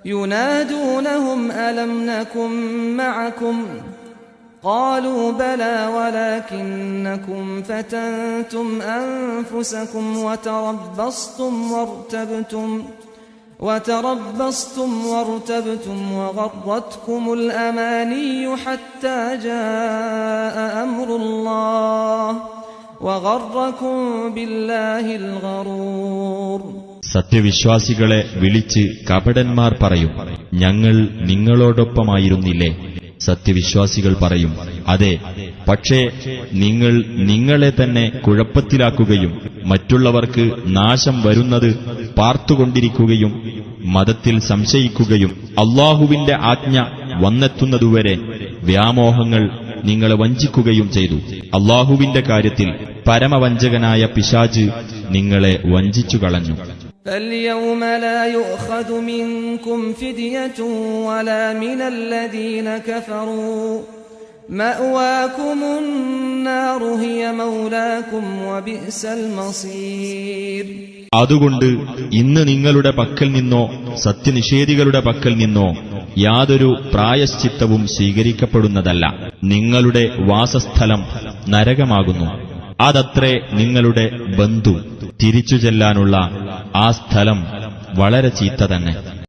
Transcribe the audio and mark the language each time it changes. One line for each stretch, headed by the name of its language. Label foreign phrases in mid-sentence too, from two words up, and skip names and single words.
Arabic: ينادونهم ألم نكن معكم قالوا بلى ولكنكم فتنتم أنفسكم وتربصتم وارتبتم وغرتكم الأماني حتى جاء أمر الله وغركم بالله الغرور.
Malayalam: സത്യവിശ്വാസികളെ വിളിച്ച് കപടന്മാർ പറയും, ഞങ്ങൾ നിങ്ങളോടൊപ്പമായിരുന്നില്ലേ? സത്യവിശ്വാസികൾ പറയും, അതെ, പക്ഷേ നിങ്ങൾ നിങ്ങളെ തന്നെ കുഴപ്പത്തിലാക്കുകയും മറ്റുള്ളവർക്ക് നാശം വരുന്നത് പാർത്തുകൊണ്ടിരിക്കുകയും മതത്തിൽ സംശയിക്കുകയും അല്ലാഹുവിന്റെ ആജ്ഞ വന്നെത്തുന്നതുവരെ വ്യാമോഹങ്ങൾ നിങ്ങളെ വഞ്ചിക്കുകയും ചെയ്തു. അല്ലാഹുവിന്റെ കാര്യത്തിൽ പരമവഞ്ചകനായ പിശാച് നിങ്ങളെ വഞ്ചിച്ചു കളഞ്ഞു.
Arabic: فاليوم لا يؤخذ منكم فدية ولا من الذين كفروا مأواكم النار هي مولاكم وبئس المصير.
Malayalam: അതുകൊണ്ട് ഇന്ന് നിങ്ങളുടെ പക്കൽ നിന്നോ സത്യനിഷേധികളുടെ പക്കൽ നിന്നോ യാതൊരു പ്രായശ്ചിത്തവും സ്വീകരിക്കപ്പെടുന്നതല്ല. നിങ്ങളുടെ വാസസ്ഥലം നരകമാകുന്നു. അതത്രേ നിങ്ങളുടെ ബന്ധു. തിരിച്ചു ചെല്ലാനുള്ള ആ സ്ഥലം വളരെ ചീത്ത തന്നെ.